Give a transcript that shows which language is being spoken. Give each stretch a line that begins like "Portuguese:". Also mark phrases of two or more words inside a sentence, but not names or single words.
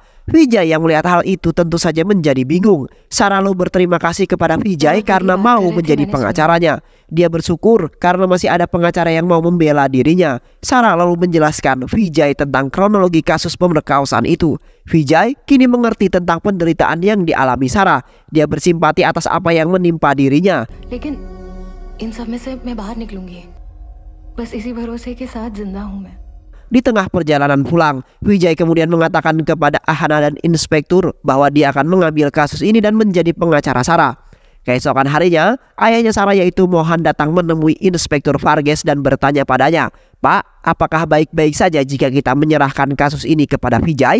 Indonesian: Vijay yang melihat hal itu tentu saja menjadi bingung. Sarah lalu berterima kasih kepada Vijay karena mau menjadi pengacaranya. Dia bersyukur karena masih ada pengacara yang mau membela dirinya. Sarah lalu menjelaskan Vijay tentang kronologi kasus pemerkosaan itu. Vijay kini mengerti tentang penderitaan yang dialami Sarah. Dia bersimpati atas apa yang menimpa dirinya.
Hindi: लेकिन इन सब में से मैं बाहर निकलूंगी. बस इसी भरोसे के साथ जिंदा हूं मैं.
Indonesian: Di tengah perjalanan pulang, Vijay kemudian mengatakan kepada Ahana dan Inspektur bahwa dia akan mengambil kasus ini dan menjadi pengacara Sarah. Keesokan harinya, ayahnya Sarah yaitu Mohan datang menemui Inspektur Varghese dan bertanya padanya, "Pak, apakah baik-baik saja jika kita menyerahkan kasus ini kepada Vijay?